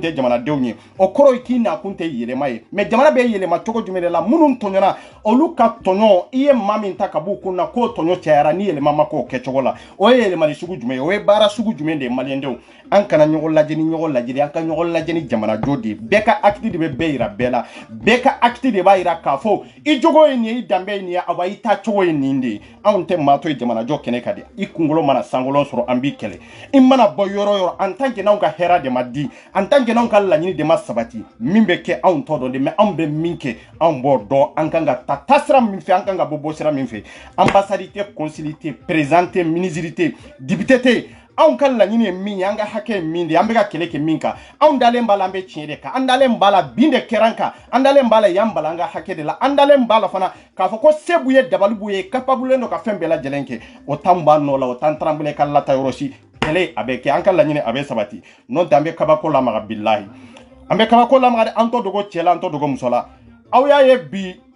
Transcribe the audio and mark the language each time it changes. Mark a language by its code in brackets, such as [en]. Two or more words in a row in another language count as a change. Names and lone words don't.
[bm] tɛ jamanadenw ye o kɔrɔ ye k'i nakun tɛ yɛlɛma ye mais jamana bɛ yɛlɛma cogo jumɛn de la minnu tɔɲɔna olu ka tɔɲɔ i ye maa min ta ka b'u kun na k'o tɔɲɔ cayara ni yɛlɛma ma k'o kɛcogo la o ye yɛlɛmali sugu jumɛn ye o ye baara sugu jumɛn de ye maliyɛndenw an kana ɲɔgɔn lajɛ ni ɲɔgɔn lajɛli an ka ɲɔgɔn lajɛ ni jamanajɔ de ye bɛɛ ka acte de bɛ bɛɛ yira bɛɛ la bɛɛ ka acte de b'a yira k'a fɔ i jogo ye nin ye i danbe ye nin ye awa i taa cogo ye nin de ye anw tɛ maa to ye jamanajɔ kɛnɛ ka di i kunkolo mana sankolo sɔrɔ an b'i kɛlɛ i mana bɔ yɔrɔ yɔrɔ [fr] en tant que [bm] n'anw ka hɛrɛ de ma di [fr] en tant que [bm] n'anw ka laɲini de ma sabati min bɛ kɛ anw tɔ dɔn de mais anw bɛ min kɛ anw b'o dɔn an kan ka taa sira min fɛ an kan ka bɔ sira min fɛ ambassade tɛ consul tɛ président tɛ ministre tɛ député tɛ anw ka laɲini ye min ye an ka hakɛ ye min de an bɛ ka kɛlɛ kɛ min kan anw dalen b'a la an bɛ tiɲɛ de kan an dalen b'a la bin de kɛra an kan an dalen b'a la yan bala an ka hakɛ de la an dalen b'a la fana k'a fɔ ko se b'u ye dabali b'u ye capable don ka fɛn bɛɛ lajɛlen kɛ o t'an b'a nɔ la o t'an taranbule ka lata yɔrɔ si kɛlɛ a bɛ kɛ an ka laɲini a bɛ sabati n'o tɛ an bɛ kabako lamaga bilahi an bɛ kabako lamaga de an tɔ dogo cɛ la an tɔ dogo muso la aw y'a ye bi